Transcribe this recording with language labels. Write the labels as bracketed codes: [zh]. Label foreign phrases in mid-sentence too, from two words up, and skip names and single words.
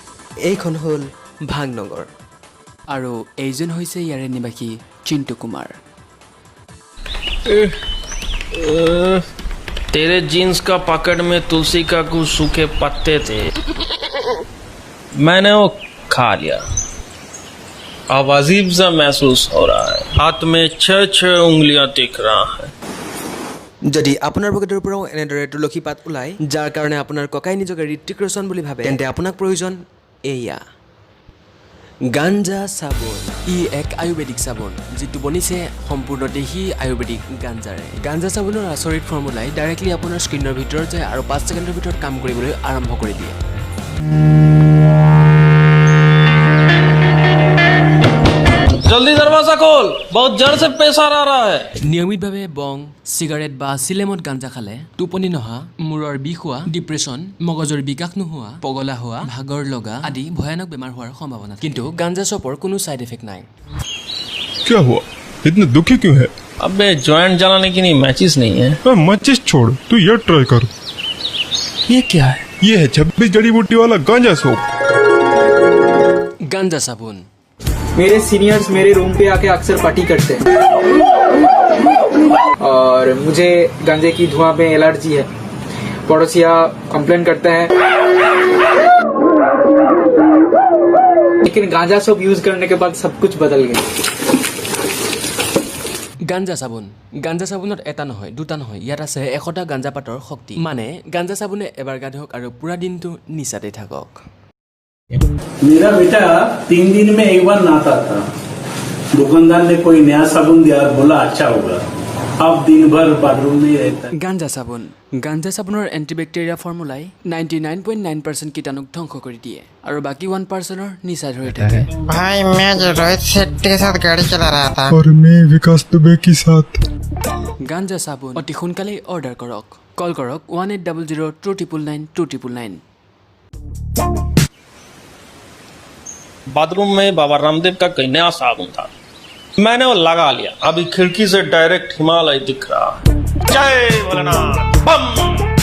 [as] এইখন হ'ল ভাংনগৰ আৰু এইজন হৈছে ইয়াৰে নিবাসী চিন্তু কুমাৰ। [hi] तेरे जीन्स का पॉकेट में तुलसी का कुछ सूखे पत्ते थे, मैंने वो खा लिया। अब अजीब सा महसूस हो रहा है, हाथ में 6 उंगलियां दिख रहा है। [as] যদি আপোনাৰ পকেটৰ পৰাও এনেদৰে তুলসী পাত ওলায় যাৰ কাৰণে আপোনাৰ ককাই নিজকে ঋত্বিক ৰোশন বুলি ভাবে, তেন্তে আপোনাক প্ৰয়োজন এয়া গাঞ্জা চাবোন। ই এক আয়ুৰ্বেদিক চাবোন যিটো বনিছে সম্পূৰ্ণ দেশী আয়ুৰ্বেদিক গাঞ্জাৰে। গাঞ্জা চাবোনৰ আচৰিত ফৰ্মুলাই ডাইৰেক্টলি আপোনাৰ স্কিনৰ ভিতৰত যায় আৰু 5 ছেকেণ্ডৰ ভিতৰত কাম কৰিবলৈ আৰম্ভ কৰি দিয়ে। [hi] जल्दी दरवाजा खोल, बहुत जड़ से प्रेशर आ रहा है। [as] নিয়মিতভাৱে বং, চিগাৰেট বা চিলেমত গাঞ্জা খালে টোপনি নহা, মূৰৰ বিষ হোৱা, ডিপ্ৰেছন, মগজৰ বিকাশ নোহোৱা, পগলা হোৱা, ভাগৰ লগা আদি ভয়ানক বেমাৰ হোৱাৰ সম্ভাৱনা। কিন্তু গাঞ্জা চপৰ কোনো [en] side effect [as] নাই। [hi] क्या हुआ, इतने दुखी क्यों है? अबे जॉइंट जलाने की नहीं, मैचिस नहीं है। मचिस छोड़, तू ये ट्राई कर। ये क्या है? ये है 26 जड़ी बूटी वाला गांजा सोप। गांजा साबुन। मेरे सीनियर्स मेरे रूम पे आके अक्सर पार्टी करते हैं और मुझे गांजे की धुआं में एलर्जी है। पड़ोसिया कंप्लेन करते हैं, लेकिन गांजा [en] soap use [hi] करने के बाद सब कुछ बदल गया। [as] গাঞ্জা চাবোন। গাঞ্জা চাবোনত এটা নহয়, দুটা নহয়, ইয়াত আছে 100টা গাঞ্জা পাতৰ শক্তি। মানে গাঞ্জা চাবোনে এবাৰ গা ধুওক আৰু পুৰা দিনটো নিচাতে থাকক। [hi] मेरा बेटा 3 दिन में एक बार नहाता था। दुकानदार ने कोई नया साबुन दिया और बोला अच्छा होगा। अब दिन भर बाथरूम में रहता है। [as] গাঞ্জা চাবোন। গাঞ্জা চাবোনৰ এণ্টিবেক্টেৰিয়া ফৰ্মুলাই 99.9% কীটাণুক ধ্বংস কৰি দিয়ে আৰু বাকী 1%ৰ নিচা ধৰি থাকে। [hi] भाई मैं जो रोहित शेट्टी के साथ गाड़ी चला रहा था। और मैं विकास दुबे के साथ। [as] গাঞ্জা চাবোন অতি সোনকালেই অৰ্ডাৰ কৰক। কল কৰক 1800-299-299। [hi] बाथरूम में बाबा रामदेव का कोई नया साबुन था, मैंने वो लगा लिया। अभी खिड़की से डायरेक्ट हिमालय दिख रहा है। जय भोलेनाथ, बम।